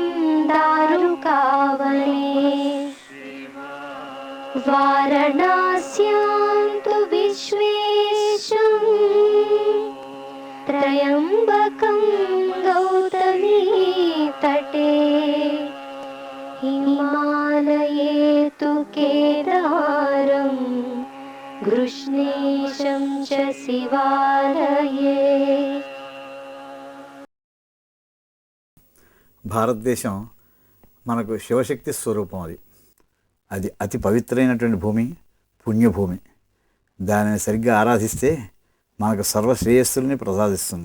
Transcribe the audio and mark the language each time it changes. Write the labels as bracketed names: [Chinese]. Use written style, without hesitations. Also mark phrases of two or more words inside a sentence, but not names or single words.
[Sanskrit] दारुकावने वाराणस्यां तु विश्वेशं त्र्यम्बकं गौतमी तटे हिमालये तु केदारं गृष्णेशं च शिवालये. [Telugu] భారతదేశం మనకు శివశక్తి స్వరూపం. అది అతి పవిత్రమైనటువంటి భూమి, పుణ్యభూమి. దానిని సరిగ్గా ఆరాధిస్తే మనకు సర్వశ్రేయస్సుల్ని ప్రసాదిస్తుంది.